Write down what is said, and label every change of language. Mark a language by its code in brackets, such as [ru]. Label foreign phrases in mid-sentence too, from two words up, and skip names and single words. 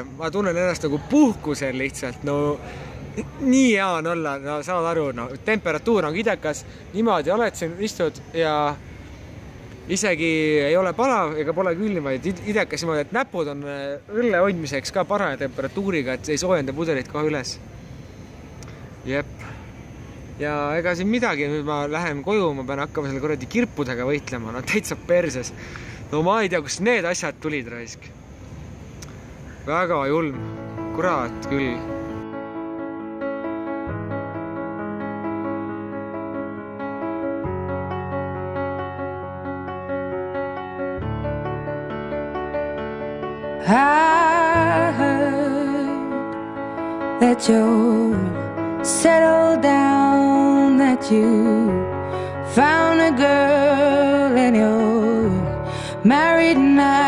[et] Ma tunnen ennast nagu puhkusel lihtsalt. No nii hea on olla, no saad aru, no temperatuur on kidekas, niimoodi oled siin istud ja isegi ei ole palav ega pole külm, vaid idekas niimoodi, et näpud on õlle hoidmiseks ka parane temperatuuriga, et ei soojenda pudelit kohe üles. Jep. Ja ega siin midagi, nüüd ma lähen koju, ma pean hakkama selle kuradi kirpudega võitlema, no täitsa perses. No ma ei tea, kus need asjad tulid raisk. Väga julm, kurat küll. [en] I heard that you settled down, that you found a girl and you're married now.